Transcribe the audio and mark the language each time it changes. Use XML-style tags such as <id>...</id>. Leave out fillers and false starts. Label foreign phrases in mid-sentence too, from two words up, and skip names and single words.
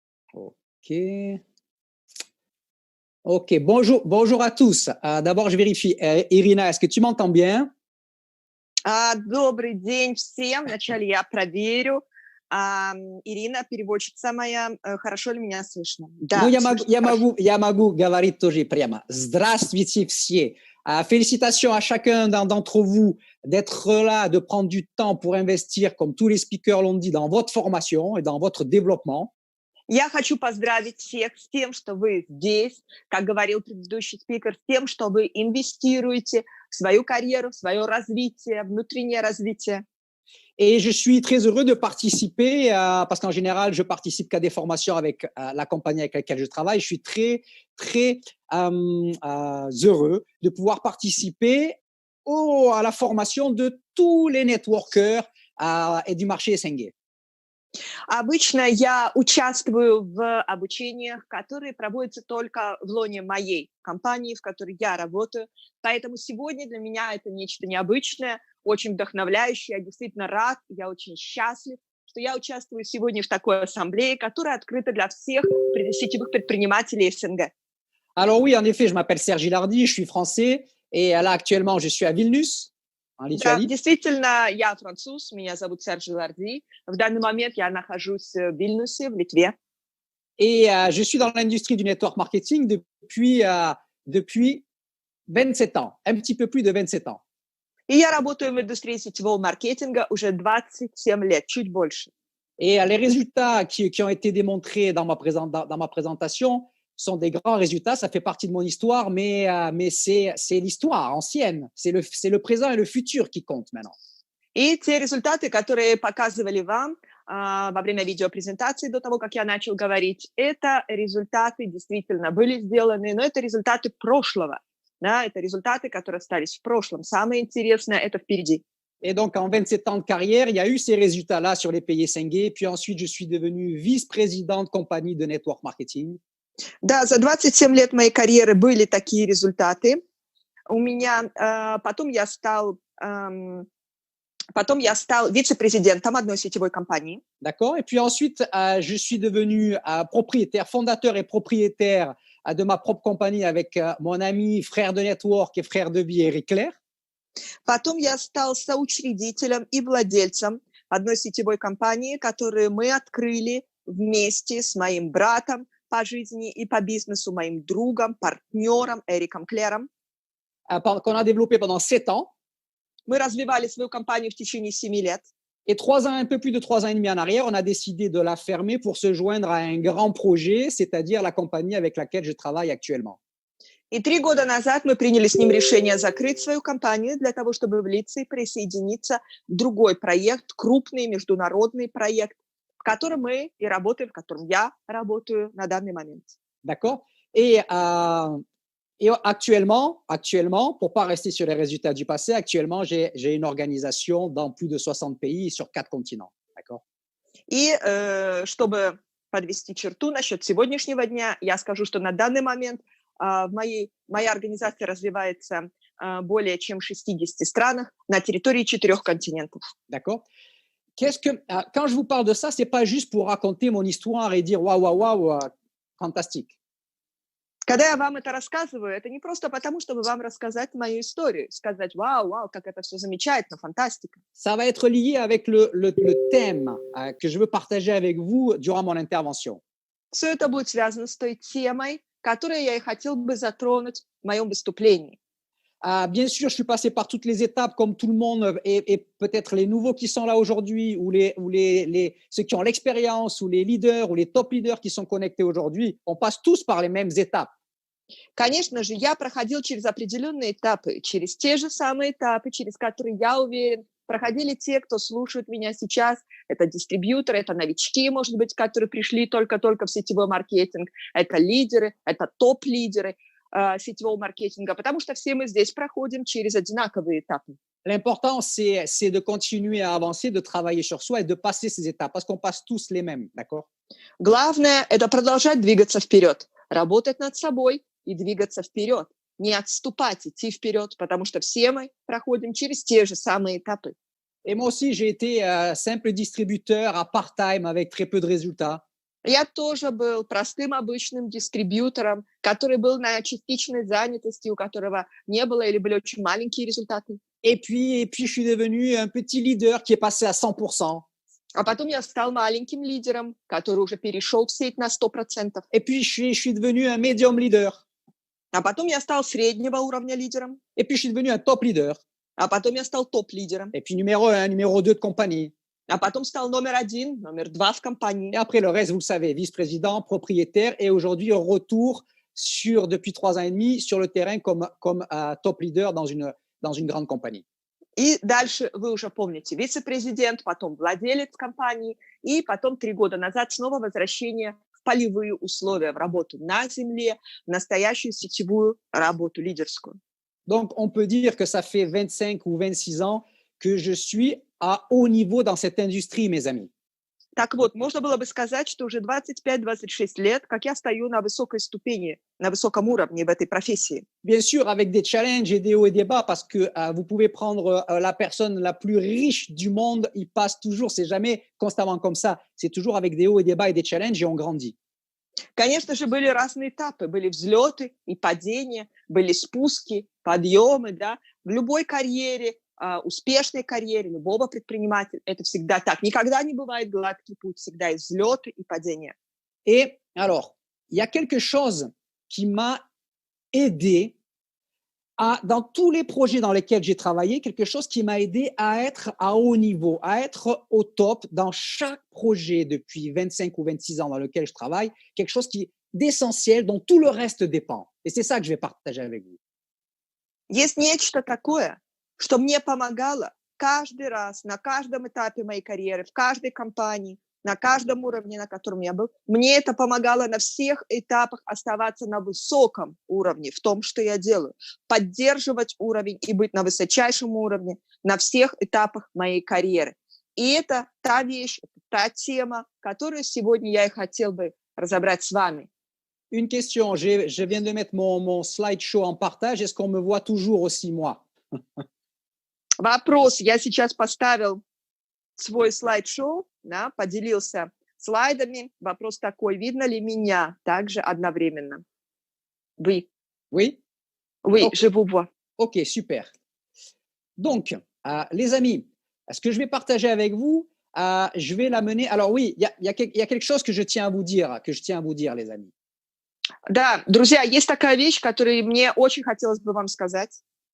<fr>OK. OK, bonjour à tous. D'abord, je vérifie. Irina, est-ce que tu m'entends bien?</fr> <ru>Добрый день всем. Вначале я проверю. Ирина, переводчица моя, хорошо ли меня слышно? Ну, Да, слышно хорошо. я могу говорить тоже прямо. Здравствуйте все.</ru> <fr>Félicitations à chacun d'entre vous d'être là, de prendre du temps pour investir, comme tous les speakers l'ont dit, dans votre formation et dans votre développement.</fr> <ru>Я хочу поздравить всех с тем, что вы здесь, как говорил предыдущий спикер, с тем, что вы инвестируете в свою карьеру, в свое развитие, внутреннее развитие.</ru> <fr>Et je suis très heureux de participer, parce qu'en général, je participe qu'à des formations avec la compagnie avec laquelle je travaille. Je suis très heureux de pouvoir participer à la formation de tous les networkers et du marché SNG.</fr> <ru>Обычно я участвую в обучениях, которые проводятся только в лоне моей компании, в которой я работаю. Поэтому сегодня для меня это нечто необычное, очень вдохновляющее. Я действительно рад, я очень счастлив, что я участвую сегодня в такой ассамблее, которая открыта для всех сетевых предпринимателей СНГ.</ru> <fr>Alors oui, en effet, je m'appelle Serge Gilardi, je suis français et là actuellement, je suis à Vilnius, en</fr> <ru>Да,</ru> <fr>Lituanie.</fr> <ru>действительно, я француз, меня зовут Серж Ларди. В данный момент я нахожусь в Вильнюсе, в Литве.</ru> <fr>Et je suis dans l'industrie du</fr> <en>network marketing</en> <fr>depuis 27 ans, un petit peu plus de 27 ans.</fr> <ru>И я работаю в индустрии сетевого маркетинга уже 27 лет, чуть больше.</ru> <fr>Et les résultats qui ont été démontrés dans ma présentation sont des grands résultats. Ça fait partie de mon histoire, mais c'est l'histoire ancienne. C'est le présent et le futur qui comptent maintenant.</fr> <ru>И те результаты, которые показывали вам во время видеопрезентации до того, как я начал говорить, это результаты действительно были сделаны, но это результаты прошлого. Да, это результаты, которые остались в прошлом. Самое интересное, это впереди.</ru> <fr>Et donc, en 27 ans de carrière, il y a eu ces résultats-là sur les pays SNG. Puis ensuite, je suis devenu vice-président de compagnie de</fr> <en>network marketing.</en> <ru>Да, за 27 лет моей карьеры были такие результаты. У меня потом я стал вице-президентом одной сетевой компании.</ru> <fr>D'accord. Et puis ensuite, je suis devenu propriétaire, fondateur et propriétaire de ma propre compagnie avec mon ami, frère de network et frère de vie, Eric Claire.</fr> <ru>Потом я стал соучредителем и владельцем одной сетевой компании, которую мы открыли вместе с моим братом по жизни и по бизнесу, моим другом, партнером Эриком Клером.</ru> <fr>Qu'on a développé pendant 7 ans.</fr> <ru>Мы развивали свою компанию в течение 7 лет.</ru> <fr>Et 3 ans, un peu plus de 3 ans et demi en arrière, on a décidé de la fermer pour se joindre à un grand projet, c'est-à-dire la compagnie avec laquelle je travaille actuellement.</fr> <ru>И 3 года назад мы приняли с ним решение закрыть свою компанию для того, чтобы влиться и присоединиться в другой проект, крупный международный проект, в котором мы и работаем, в котором я работаю на данный момент.</ru> <fr>D'accord. Et actuellement, pour pas rester sur les résultats du passé, actuellement, j'ai une organisation dans plus de 60 pays sur 4 continents. D'accord.</fr> <ru>И чтобы подвести черту насчет сегодняшнего дня, я скажу, что на данный момент моя организация развивается более чем в 60 странах на территории 4 континентов.</ru> <fr>D'accord. Quand je vous parle de ça, c'est pas juste pour raconter mon histoire et dire waouh, fantastique.</fr> <ru>Когда я вам это рассказываю, это не просто потому, чтобы вам рассказать мою историю, сказать вау, как это все замечательно, фантастика.</ru> <fr>Ça va être lié avec le thème que je veux partager avec vous durant mon intervention.</fr> <ru>Все это будет связано с той темой, которую я и хотел бы затронуть в моем выступлении.</ru> <fr>Bien sûr, je suis passé par toutes les étapes comme tout le monde et peut-être les nouveaux qui sont là aujourd'hui ou ceux qui ont l'expérience ou les leaders ou les</fr> <en>top leaders</en> <fr>qui sont connectés aujourd'hui, on passe tous par les mêmes étapes.</fr> <ru>Конечно же, я проходил через определенные этапы, через те же самые этапы, через которые, я уверен, проходили те, кто слушает меня сейчас. Это дистрибьюторы, это новички, может быть, которые пришли только-только в сетевой маркетинг, это лидеры, это топ-лидеры сетевого маркетинга, потому что все мы здесь проходим через одинаковые этапы.</ru> <fr>L'important, c'est de continuer à avancer, de travailler sur soi et de passer ces étapes, parce qu'on passe tous les mêmes, d'accord?</fr> <ru>Главное – это продолжать двигаться вперед, работать над собой и двигаться вперед. Не отступать, идти вперед, потому что все мы проходим через те же самые этапы.</ru> <fr>Et moi aussi, j'ai été simple distributeur à part-time avec très peu de résultats.</fr> <ru>Я тоже был простым обычным дистрибьютором, который был на частичной занятости, у которого не было или были очень маленькие результаты.</ru> <fr>Et puis, je suis devenu un petit leader qui est passé à 100%.</fr> <ru>А потом я стал маленьким лидером, который уже перешел в сеть на 100%.</ru> <fr>Et puis, je suis devenu un</fr> <en>medium leader.</en> <ru>А потом я стал среднего уровня лидером.</ru> <fr>Et puis, je suis devenu un</fr> <en>top leader.</en> <ru>А потом я стал топ-лидером.</ru> <fr>Et puis, numéro 1, numéro 2 de compagnie.</fr> <ru>А потом стал номер 1, номер 2 в компании.</ru> <fr>Et après, le reste, vous le savez, vice-président, propriétaire, et aujourd'hui, retour depuis 3 ans et demi sur le terrain comme</fr> <en>top leader</en> <fr>dans une grande compagnie.</fr> <ru>И дальше вы уже помните, вице-президент, потом владелец компании, и потом 3 года назад снова возвращение в полевые условия, в работу на земле, в настоящую сетевую работу лидерскую.</ru> <fr>Donc, on peut dire que ça fait 25 ou 26 ans que je suis à haut niveau dans cette industrie, mes amis.</fr> <ru>Так вот, можно было бы сказать, что уже 25-26 лет, как я стою на высокой ступени, на высоком уровне в этой профессии.</ru> <fr>Bien sûr, avec des challenges et des hauts et des bas, parce que vous pouvez prendre la personne la plus riche du monde, il passe toujours, c'est jamais constamment comme ça, c'est toujours avec des hauts et des bas et des challenges et on grandit.</fr> <ru>Конечно же, были разные этапы, были взлеты и падения, были спуски, подъемы, да. В любой карьере, успешной карьере любого предпринимателя это всегда так. Никогда не бывает гладкий путь, всегда есть взлеты и падения.</ru> <fr>Et alors, il y a quelque chose qui m'a aidé dans tous les projets dans lesquels j'ai travaillé, quelque chose qui m'a aidé à être à haut niveau, à être au top dans chaque projet depuis 25 ou 26 ans dans lequel je travaille, quelque chose d'essentiel dont tout le reste dépend. Et c'est ça que je vais partager avec vous.</fr> <ru>Есть нечто такое, что мне помогало каждый раз, на каждом этапе моей карьеры, в каждой компании, на каждом уровне, на котором я был. Мне это помогало на всех этапах оставаться на высоком уровне в том, что я делаю, поддерживать уровень и быть на высочайшем уровне на всех этапах моей карьеры. И это та вещь, та тема, которую сегодня я и хотел бы разобрать с вами.</ru> <fr>Une question, je viens de mettre mon slideshow en partage. Est-ce qu'on me voit toujours aussi, moi?</fr> <ru>Вопрос. Я сейчас поставил свой слайд-шоу, да, поделился слайдами. Вопрос такой, видно ли меня также одновременно?</ru> <fr>Oui. Oui? Oui, Okay. Je vous vois. Ok, super. Donc, les amis, ce que je vais partager avec vous, je vais l'amener. Alors oui, il y a quelque chose que je tiens à vous dire, les amis.</fr> <ru>Да, друзья, есть такая вещь, которую мне очень хотелось бы вам сказать.</ru>